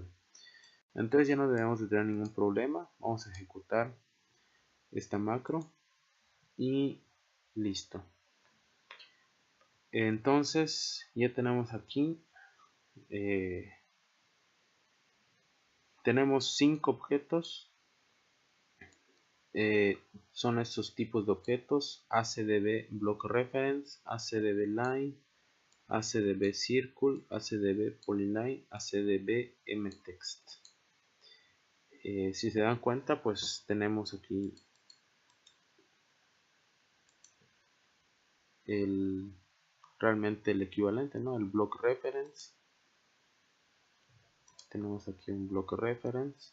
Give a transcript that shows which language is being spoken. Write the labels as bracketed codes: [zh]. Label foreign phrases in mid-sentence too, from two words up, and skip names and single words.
[es] Entonces ya no debemos de tener ningún problema. Vamos a ejecutar esta macro y listo. Entonces ya tenemos aquí tenemos 5 objetos. Son estos tipos de objetos: ACDB Block Reference, ACDB Line, ACDB Circle, ACDB Polyline, ACDB MText. Si se dan cuenta, pues tenemos aquí realmente el equivalente, ¿no? El [en] block reference. [es] Tenemos aquí un [en] block reference.